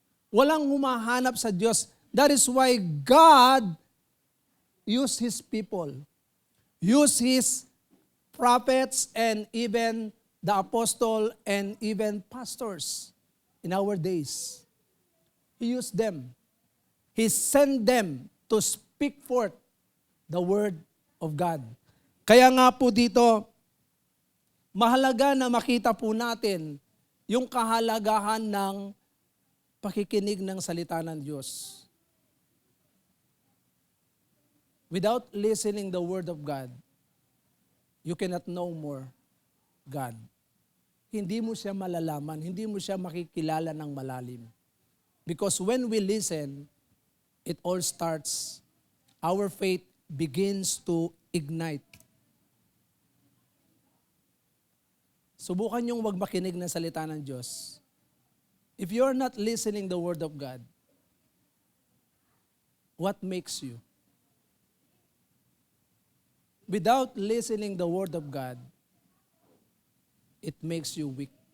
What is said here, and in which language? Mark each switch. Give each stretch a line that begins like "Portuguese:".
Filipino: Walang humahanap sa Diyos.
English: That is why God used His people, used His prophets, and even the apostle, and even pastors in our days. He used them. He sent them to speak forth the word of God.
Filipino: Kaya nga po dito, mahalaga na makita po natin yung kahalagahan ng pakikinig ng salita ng Diyos.
English: Without listening the word of God, you cannot know more.
Filipino: God, hindi mo siya malalaman, hindi mo siya makikilala ng malalim.
English: Because when we listen, it all starts, our faith begins to ignite.
Filipino: Subukan yung wag makinig ng salita ng Diyos.
English: If you're not listening the Word of God, what makes you? Without listening the Word of God, it makes you weak.